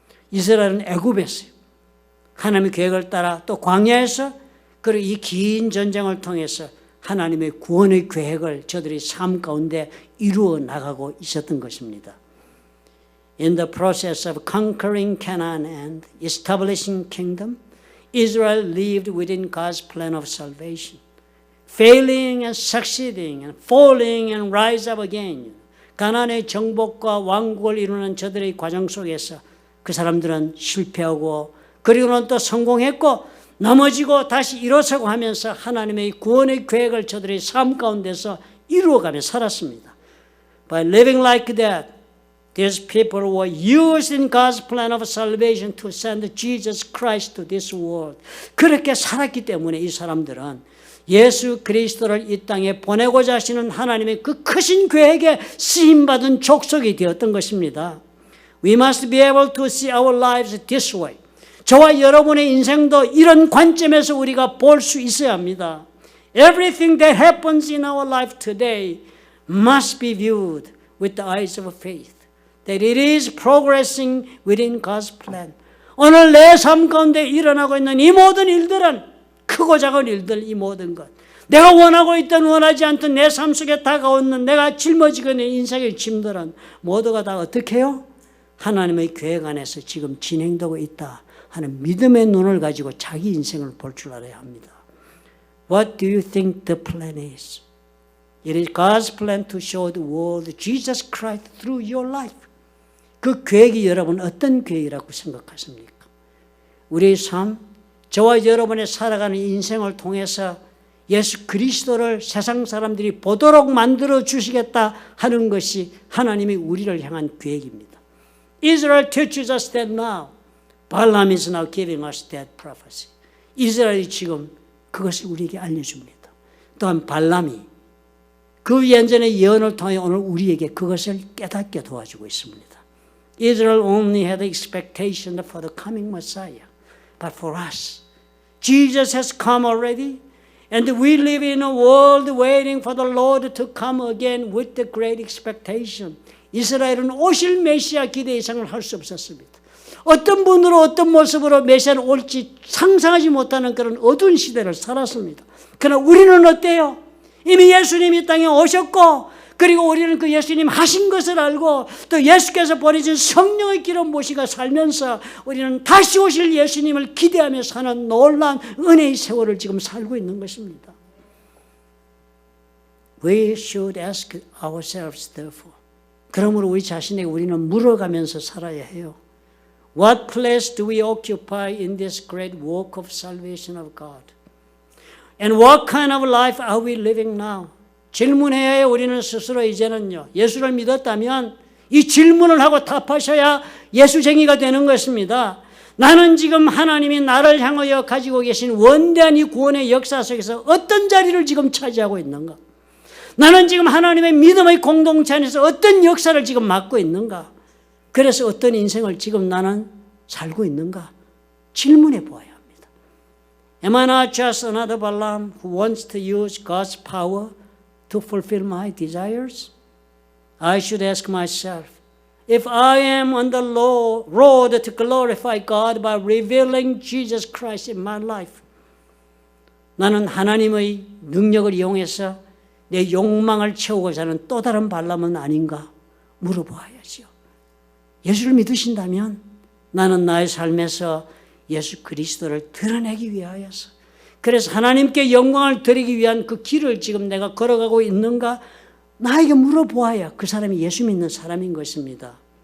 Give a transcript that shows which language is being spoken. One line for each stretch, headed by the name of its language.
Korean: 이스라엘은 애굽에서 하나님의 계획을 따라 또 광야에서 그리고 이 긴 전쟁을 통해서 하나님의 구원의 계획을 저들이 삶 가운데 이루어 나가고 있었던 것입니다.
English: In the process of conquering Canaan and establishing kingdom, Israel lived within God's plan of salvation, failing and succeeding and falling and rise up again.
Korean: 가나안의 정복과 왕국을 이루는 저들의 과정 속에서 그 사람들은 실패하고 그리고는 또 성공했고 넘어지고 다시 일어서고 하면서 하나님의 구원의 계획을 저들의 삶 가운데서 이루어가며 살았습니다.
English: By living like that, these people were used in God's plan of salvation to send Jesus Christ to this world.
Korean: 그렇게 살았기 때문에 이 사람들은 예수 그리스도를 이 땅에 보내고자 하시는 하나님의 그 크신 계획에 쓰임받은 족속이 되었던 것입니다.
English: We must be able to see our lives this way.
Korean: 저와 여러분의 인생도 이런 관점에서 우리가 볼 수 있어야 합니다.
English: Everything that happens in our life today must be viewed with the eyes of faith. That it is progressing within God's plan.
Korean: 오늘 내 삶 가운데 일어나고 있는 이 모든 일들은 크고 작은 일들 이 모든 것. 내가 원하고 있든 원하지 않든 내 삶 속에 다가오는 내가 짊어지고 있는 인생의 짐들은 모두가 다 어떻게 해요? 하나님의 계획 안에서 지금 진행되고 있다 하는 믿음의 눈을 가지고 자기 인생을 볼 줄 알아야 합니다.
English: What do you think the plan is? It is God's plan to show the world Jesus Christ through your life.
Korean: 그 계획이 여러분 어떤 계획이라고 생각하십니까? 우리의 삶, 저와 여러분의 살아가는 인생을 통해서 예수 그리스도를 세상 사람들이 보도록 만들어 주시겠다 하는 것이 하나님이 우리를 향한 계획입니다.
English: Israel teaches us that now. Balaam is now giving us that prophecy.
Korean: 이스라엘이 지금 그것을 우리에게 알려줍니다. 또한 발람이 그 예전의 예언을 통해 오늘 우리에게 그것을 깨닫게 도와주고 있습니다.
English: Israel only had expectation for the coming Messiah. But for us, Jesus has come already. And we live in a world waiting for the Lord to come again with the great expectation.
Korean: 이스라엘은 오실 메시아 기대 이상을 할 수 없었습니다. 어떤 분으로 어떤 모습으로 메시아는 올지 상상하지 못하는 그런 어두운 시대를 살았습니다. 그러나 우리는 어때요? 이미 예수님이 땅에 오셨고 그리고 우리는 그 예수님 하신 것을 알고 또 예수께서 보내신 성령의 길을 모시고 살면서 우리는 다시 오실 예수님을 기대하며 사는 놀라운 은혜의 세월을 지금 살고 있는 것입니다.
English: We should ask ourselves therefore,
Korean: 그러므로 우리 자신에게 우리는 물어가면서 살아야 해요.
English: What place do we occupy in this great work of salvation of God? And what kind of life are we living now?
Korean: 질문해야 해요. 우리는 스스로 이제는요. 예수를 믿었다면 이 질문을 하고 답하셔야 예수쟁이가 되는 것입니다. 나는 지금 하나님이 나를 향하여 가지고 계신 원대한 이 구원의 역사 속에서 어떤 자리를 지금 차지하고 있는가? 나는 지금 하나님의 믿음의 공동체 안에서 어떤 역사를 지금 맡고 있는가? 그래서 어떤 인생을 지금 나는 살고 있는가? 질문해 보아야 합니다.
English: Am I not just another Balaam who wants to use God's power to fulfill my desires? I should ask myself, if I am on the road to glorify God by revealing Jesus Christ in my life,
Korean: 나는 하나님의 능력을 이용해서 내 욕망을 채우고자 하는 또 다른 발람은 아닌가 물어보아야지요. 예수를 믿으신다면 나는 나의 삶에서 예수 그리스도를 드러내기 위하여서, 그래서 하나님께 영광을 드리기 위한 그 길을 지금 내가 걸어가고 있는가 나에게 물어보아야 그 사람이 예수 믿는 사람인 것입니다.